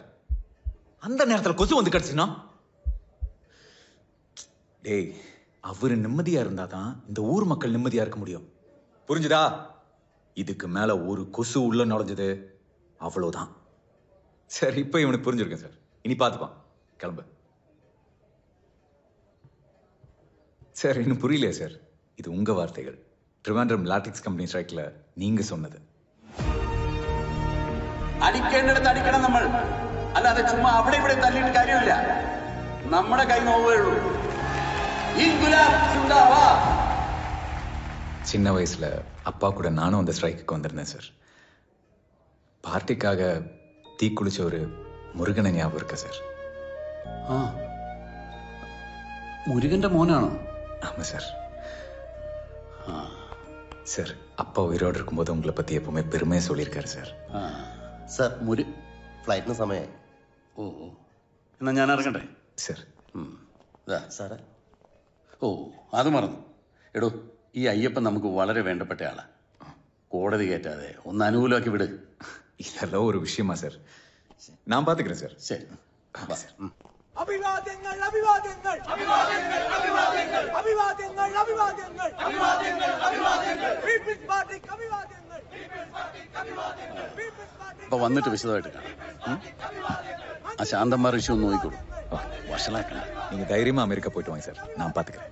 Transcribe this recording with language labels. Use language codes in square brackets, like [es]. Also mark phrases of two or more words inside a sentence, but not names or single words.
[ta] அந்த நேரத்துல கொசு வந்து கடிச்சுனா டேய், அவரு நிம்மதியா இருந்தாதான் இந்த ஊர் மக்கள் நிம்மதியா இருக்க முடியும். புரிஞ்சுதா? இதுக்கு மேல ஒரு கொசு உள்ள நுழைஞ்சது அவ்வளவுதான். சார் இப்ப இவனுக்கு புரிஞ்சிருக்கேன் சார். இனி பார்த்துப்பான். கிளம்பு சார். இன்னும் புரியலையா சார்? இது உங்க வார்த்தைகள். [ml] ട്രിവാൻഡ്രം ലാറ്റിക്സ് കമ്പനി സ്ട്രൈക്കില് [ta] நீங்க சொன்னது. [ml] അടിക്കേണ്ടിടത്ത് അടിക്കണം നമ്മൾ. അല്ലാതെ ചുമ്മാ അവിടെ ഇവിടെ തല്ലിയിട്ട് കാര്യമില്ല. നമ്മുടെ കൈ നോവുകയുള്ളൂ. [ta] சின்ன வயசுல அப்பா கூட நானும் அந்த ஸ்ட்ரைக்கு வந்திருந்தேன் சார். பார்ட்டிக்காக தீ குளிச்ச ஒரு മുരുകനെ ஞாபகம் இருக்கா சார்? [ml] മുരുകന്റെ മോനാണോ? [ta] ஆமா சார். சார் அப்பா உயிரோடு இருக்கும்போது உங்களை பத்தி எப்பவுமே பெருமையா சொல்லியிருக்காரு சார். [ml] സാർ ഫ്ലൈറ്റിന് സമയമായി. എന്നാ ഞാൻ ഇറങ്ങട്ടെ സാർ. സാറേ, അത് മറന്നു. എടോ, ഈ അയ്യപ്പൻ നമുക്ക് വളരെ വേണ്ടപ്പെട്ട ആളാ. കോടതി കയറ്റാതെ ഒന്ന് അനുകൂലമാക്കി വിട്. ഇതെല്ലാം ഒരു വിഷയമാ സാർ. ഞാൻ പാത്തുக்கிறேன் സാർ. ശരി. അഭിവാദ്യങ്ങൾ അഭിവാദ്യങ്ങൾ അഭിവാദ്യങ്ങൾ അഭിവാദ്യങ്ങൾ അഭിവാദ്യങ്ങൾ അഭിവാദ്യങ്ങൾ അഭിവാദ്യങ്ങൾ അഭിവാദ്യങ്ങൾ പീപ്പിൾസ് പാർട്ടിക്ക് അഭിവാദ്യങ്ങൾ പീപ്പിൾസ് പാർട്ടിക്ക് അഭിവാദ്യങ്ങൾ പീപ്പിൾസ് പാർട്ടി. അപ്പൊ വന്നിട്ട് വിശദമായിട്ട് കാണാം. ആ ശാന്തന്മാർ ഇഷ്യൂ ഒന്ന് നോക്കിക്കോളൂ. വഷളാക്കണ്ട. [ta] நீங்க தைரியமா அமெரிக்கா போயிட்டு வாங்க சார். நான் பாத்துக்கிறேன்.